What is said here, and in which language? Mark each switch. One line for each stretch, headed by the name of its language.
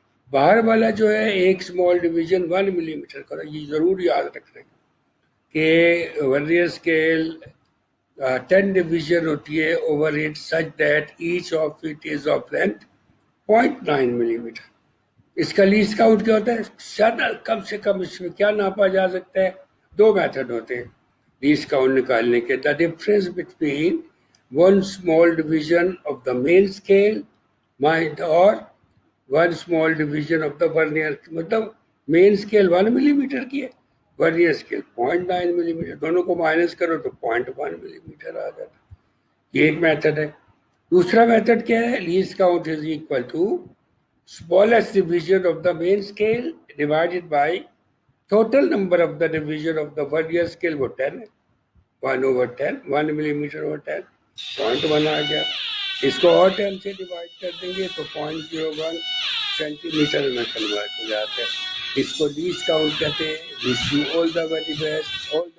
Urdu: باہر والا جو ہے ایک اسمال ڈویژن 1 ملی میٹر کا، یہ ضرور یاد رکھنا کہ ورنیئر اسکیل 10 ڈویژن ہوتی ہے
English: Over it such that each of it is of length 0.9 millimetre.
Urdu: اس کا لیسٹ کاؤنٹ کیا ہوتا ہے؟ زیادہ کم سے کم اس میں کیا ناپا جا سکتا ہے؟ 2 میتھڈ ہوتے ہیں لیسٹ کاؤنٹ نکالنے کے.
English: The difference between one small division of the main scale اور one small division of the vernier.
Urdu: مطلب مین اسکیل 1 ملی میٹر کی ہے، ورنیئر اسکیل 0.9 ملی میٹر، دونوں کو مائنس کرو تو 0.1 ملی میٹر آ جاتا. یہ ایک میتھڈ ہے. دوسرا میتھڈ کیا ہے؟
English: Least count is equal to smallest division of the main scale divided by total number of the division of the vernier scale.
Urdu: وہ 10 ہے، 1/10، 1 ملی میٹر/10، 0.1 آ گیا. اس کو اور 10 سے ڈیوائڈ کر دیں گے تو 0.01 سینٹی میٹر میں کنورٹ ہو جاتا ہے. اس کو لیسٹ کاؤنٹ کہتے ہیں.
English: Wish you all the very best.